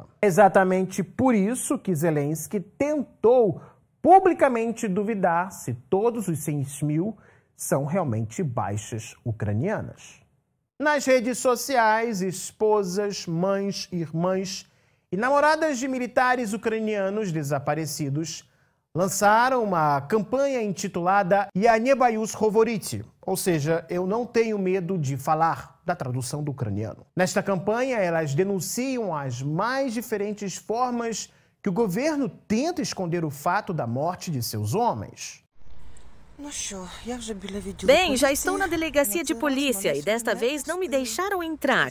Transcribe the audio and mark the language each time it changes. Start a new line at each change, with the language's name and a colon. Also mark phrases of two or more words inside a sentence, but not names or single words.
Portuguese: É exatamente por isso que Zelensky tentou publicamente duvidar se todos os 6 mil são realmente baixas ucranianas. Nas redes sociais, esposas, mães, irmãs e namoradas de militares ucranianos desaparecidos lançaram uma campanha intitulada
Ukrainian: Я не боюсь говорити,
Portuguese: ou seja, eu não tenho medo de falar, da tradução do ucraniano. Nesta campanha, elas denunciam as mais diferentes formas que o governo tenta esconder o fato da morte de seus homens. Bem, já estou na delegacia de polícia e desta vez não me deixaram entrar.